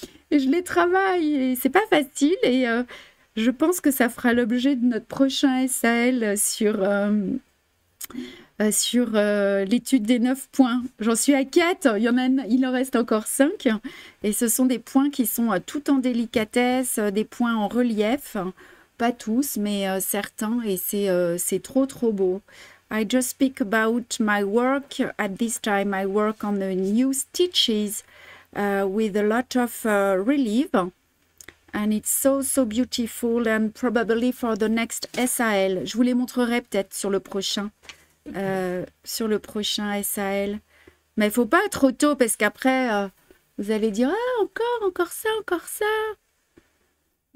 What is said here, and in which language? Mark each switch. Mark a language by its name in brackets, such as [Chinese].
[French] Et je les travaille et c'est pas facile. Et je pense que ça fera l'objet de notre prochain SAL sur l'étude des 9 points. J'en suis à 4, il en reste encore 5. Et ce sont des points qui sont tout en délicatesse, des points en relief. Pas tous, mais certains. Et c'est trop, trop beau. [English] I just speak about my work. At this time, I work on the new stitches with a lot of relief. And it's so, so beautiful. And probably for the next SAL. [French] Je vous les montrerai peut-être sur le prochain. SAL. Mais il faut pas trop tôt parce qu'après, vous allez dire « Ah, encore ça, encore ça ».